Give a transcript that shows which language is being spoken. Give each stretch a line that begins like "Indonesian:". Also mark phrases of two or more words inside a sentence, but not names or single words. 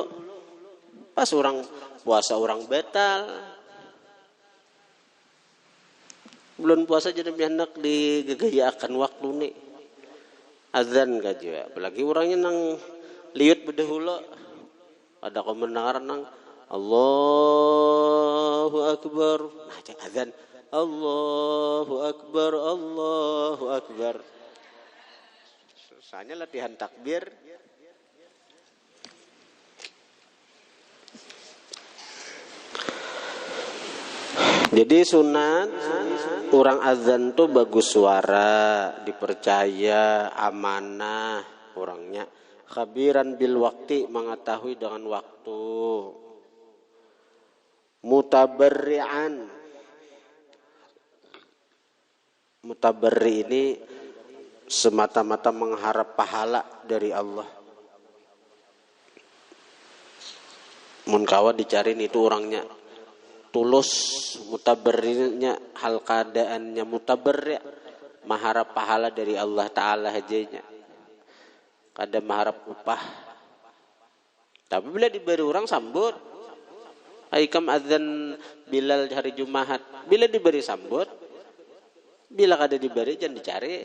Banjar: Pas orang puasa orang batal. Bulan puasa jadi hendak digegayakan waktu nih. Azan kaja. Apalagi orangnya nang liut berdahulu. Ada kemenangan nang
Arabic: Allahu Akbar.
Banjar: Nah, cek azan.
Arabic: Allahu Akbar, Allahu Akbar.
Banjar: Susahnya latihan takbir. Jadi sunat orang azan tuh bagus suara, dipercaya, amanah orangnya.
Arabic: Khabiran bil waktu,
Banjar: mengetahui dengan waktu.
Arabic: Mutabarri'an.
Banjar: Mutabarri ini semata-mata mengharap pahala dari Allah. Mun kawa dicariin itu orangnya tulus, mutabarrinya hal keadaannya mutabarri, mengharap pahala dari Allah Ta'ala hajanya. Kada mengharap upah. Tapi bila diberi orang sambut, aikam azan Bilal hari Jumat, bila diberi sambut, Bila kada diberi jangan dicari.